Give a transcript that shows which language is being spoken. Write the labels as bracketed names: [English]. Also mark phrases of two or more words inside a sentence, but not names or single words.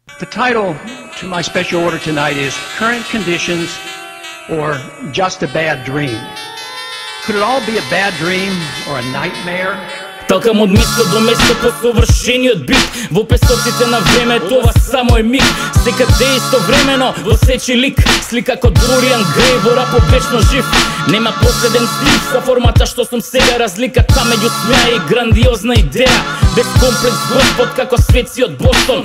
[English] The title to my special order tonight is Current Conditions or Just a Bad Dream. Could it all be a bad dream or a nightmare? [Macedonian] Талкам од место до место по совршениот бит. Во песоците на времето, ова само е миг. Секаде истовремено во сечи лик. Слика код Дориан Греј во рапот вечно жив. Нема последен стив за формата што сум сега. Разликата меѓу смеа и грандиозна идеја. Без комплекс Господ како светци од Бостон.